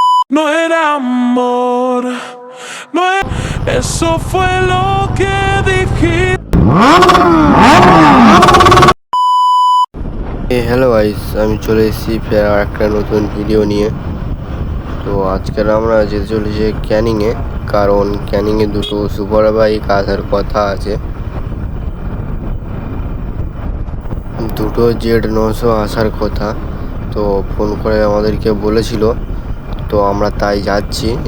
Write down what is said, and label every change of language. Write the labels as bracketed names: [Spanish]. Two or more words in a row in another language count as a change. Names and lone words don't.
[Spanish] No era amor, no era... Eso fue lo que dijiste. [English] hello guys, [Bangla] আমি চলে এসেছি ফের আর একটা নতুন ভিডিও নিয়ে। তো আজকের আমরা যেতে চলেছি ক্যানিংয়ে, কারণ ক্যানিংয়ে দুটো [English] super bike [Bangla] আসার কথা আছে। দুটো Z900 আসার কথা, তো ফোন করে আমাদেরকে বলেছিল, তো আমরা তাই যাচ্ছি।